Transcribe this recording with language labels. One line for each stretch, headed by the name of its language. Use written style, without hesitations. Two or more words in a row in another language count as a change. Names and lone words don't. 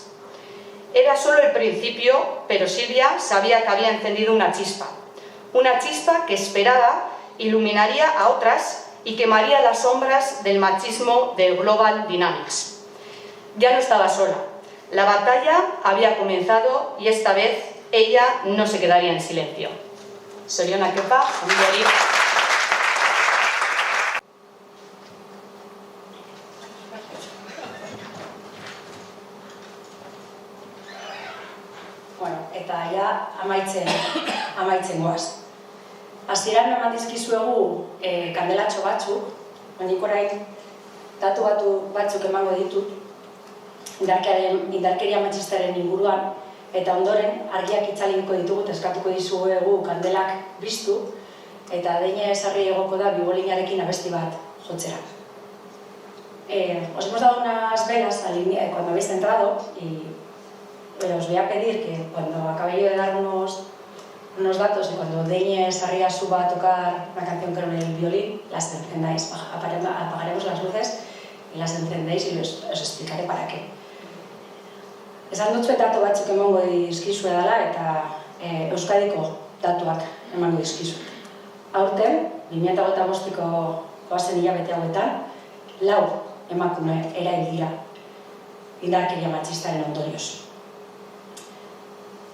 Spanish: Era solo el principio, pero Silvia sabía que había encendido una chispa que esperaba iluminaría a otras y quemaría las sombras del machismo del Global Dynamics. Ya no estaba sola. La batalla había comenzado y esta vez ella no se quedaría en silencio.
Basque: Zorionak Kepa, familiari. Bueno, eta ja amaitzen goaz. Hasieran eman dizkizuegu kandelatxo batzuk, nik orain datu batzuk emango ditut indarkeria matxistaren inguruan, eta ondoren argiak itzaliko ditugu eta eskatuko dizuegu kandelak biztu, eta deine esarri egoko da bibolinarekin abesti bat jotzera.
Spanish: Os hemos dado unas velas cuando habéis entrado y os voy a pedir que cuando acabe yo de dar unos datos y cuando Deñe Sarria suba a tocar una canción con el violín, las encendáis. Apagaremos las luces y las encendéis y os explicaré para qué.
Basque: Esan dutzu datu batzuk emango dizkizue dela eta Euskadiko datuak emango dizkizu. Aurten, 2025ko goazen hilabete hauetan, 4 emakume erail dira indarkeria matxistaren ondorioz.